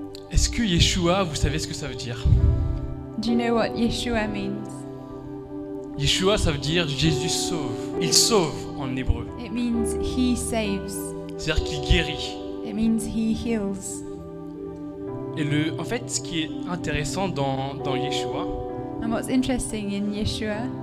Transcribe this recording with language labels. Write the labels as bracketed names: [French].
[French] Est-ce que Yeshua, vous savez ce que ça veut dire? [English] Do you know what Yeshua means? [French] Yeshua, ça veut dire Jésus sauve. Il sauve en hébreu. [English] It means he saves. [French] C'est-à-dire qu'il guérit. [English] It means he heals. [French] Et en fait, ce qui est intéressant dans Yeshua, [English] And what's interesting in Yeshua